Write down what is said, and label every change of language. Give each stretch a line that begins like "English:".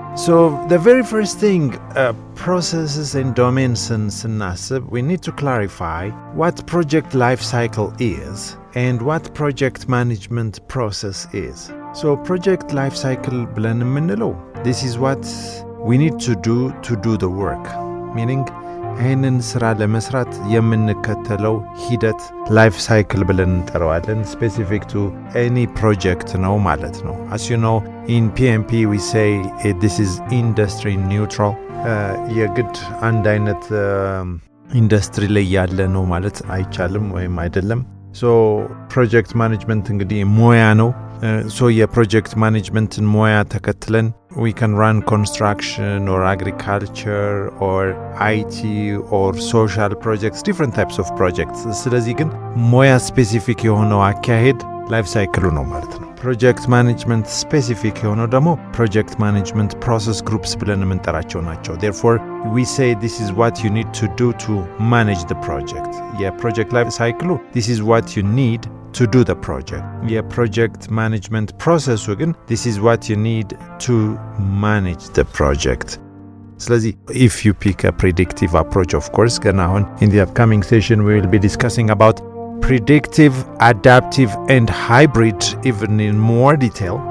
English: So the very first thing, processes and domains
Amharic: ስናስብ,
English: we need to clarify what project life cycle is and what project management process is. So project life cycle
Amharic: ብለን የምንለው,
English: this is what we need to do the work.
Amharic: Meaning ይህንን ስራ ለመስራት የምንከተለው ሂደት ላይፍ ሳይክል ብለን እንጠራዋለን.
English: Specific to any project
Amharic: ነው ማለት ነው.
English: As you know, in PMP we say this is industry neutral.
Amharic: የግድ አንድ አይነት ኢንዱስትሪ ላይ ያለ ነው ማለት አይቻልም ወይም አይደለም.
English: So project management
Amharic: እንግዲህ ሙያ ነው.
English: So
Amharic: የፕሮጀክት ማኔጅመንትን ሙያ ተከትለን
English: we can run construction or agriculture or IT or social projects, different types of projects.
Amharic: ስለዚህ ግን ሙያ ስፔሲፊክ የሆነው አካሄድ ላይፍ ሳይክሉ ነው ማለት ነው። ፕሮጀክት ማኔጅመንት ስፔሲፊክ የሆነው ደግሞ ፕሮጀክት ማኔጅመንት ፕሮሰስ ግሩፕስ ብለን የምንጠራቸው ናቸው.
English: Therefore we say this is what you need to do to manage the project.
Amharic: የፕሮጀክት ላይፍ ሳይክሉ
English: this is what you need to do the project.
Amharic: የፕሮጀክት ማኔጅመንት ፕሮሰሱ ግን
English: this is what you need to manage the project.
Amharic: ስለዚህ
English: if you pick a predictive approach, of course,
Amharic: ገና አሁን
English: in the upcoming session we will be discussing about predictive, adaptive and hybrid even in more detail.